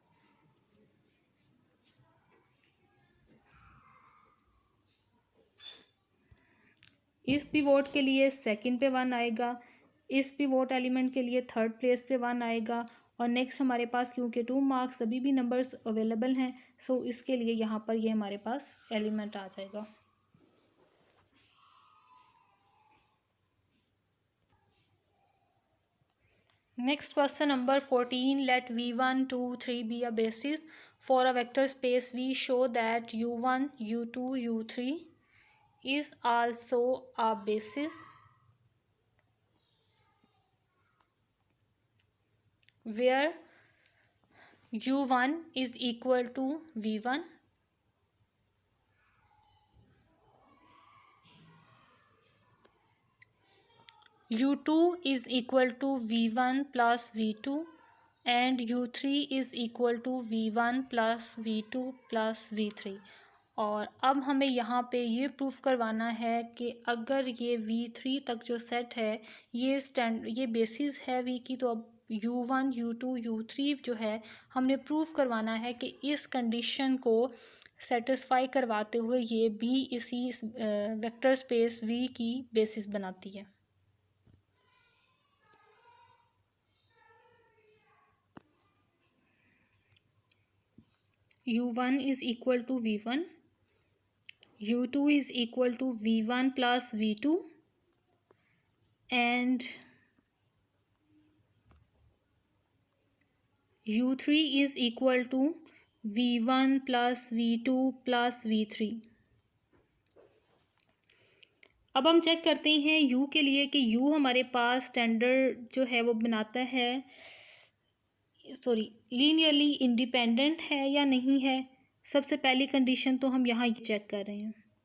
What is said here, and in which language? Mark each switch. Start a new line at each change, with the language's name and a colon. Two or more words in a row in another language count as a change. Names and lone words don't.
Hindi: इस पिवोट के लिए सेकंड पे 1 आएगा, इस
English: pivot element
Hindi: के लिए
English: third place
Hindi: पे 1 आएगा, और नेक्स्ट हमारे पास क्योंकि 2 मार्क्स अभी भी
English: numbers available
Hindi: हैं, सो इसके लिए यहाँ पर ये हमारे पास एलिमेंट आ जाएगा।
English: Next question number 14. Let v1, 2, 3 be a basis for a vector space V. Show that u1, u2, u3 is also a basis where u1 is equal to v1, u2 is equal to v1 plus v2 and u3 is equal to v1 plus v2 plus v3।
Hindi: और अब हमें यहाँ पे ये प्रूफ करवाना है कि अगर ये v3 तक जो सेट है ये बेसिस है v की, तो अब u1 u2 u3 जो है हमने प्रूफ करवाना है कि इस कंडीशन को सेटिस्फाई करवाते हुए ये भी इसी
English: vector space
Hindi: v की बेसिस बनाती है।
English: u1 is equal to v1, u2 is equal to v1 plus v2 and u3 is equal to v1 plus v2 plus v3।
Hindi: अब हम चेक करते हैं u के लिए कि u हमारे पास स्टैंडर्ड जो है वो बनाता है,
English: linearly independent
Hindi: है या नहीं है। सबसे पहली कंडीशन तो हम यहाँ ये चेक कर रहे हैं।